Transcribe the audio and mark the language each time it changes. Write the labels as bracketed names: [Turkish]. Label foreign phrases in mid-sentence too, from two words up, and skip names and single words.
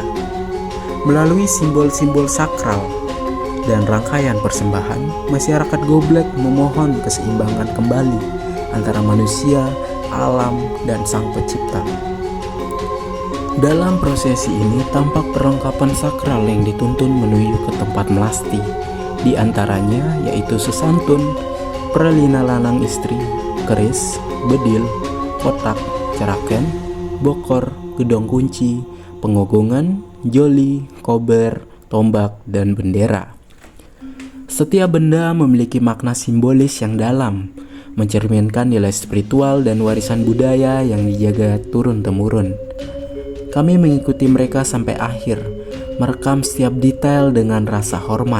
[Indonesian] Melalui simbol-simbol sakral dan rangkaian persembahan, masyarakat Goblek memohon keseimbangan kembali antara manusia, alam, dan sang pencipta. Dalam prosesi ini tampak perlengkapan sakral yang dituntun menuju ke tempat melasti. Di antaranya yaitu sesantun, perlina lanang istri, keris, bedil, kotak, ceraken, bokor, gedong kunci, pengogongan, joli, kober, tombak, dan bendera. Setiap benda memiliki makna simbolis yang dalam, mencerminkan nilai spiritual dan warisan budaya yang dijaga turun-temurun. Kami mengikuti mereka sampai akhir, merekam setiap detail dengan rasa hormat.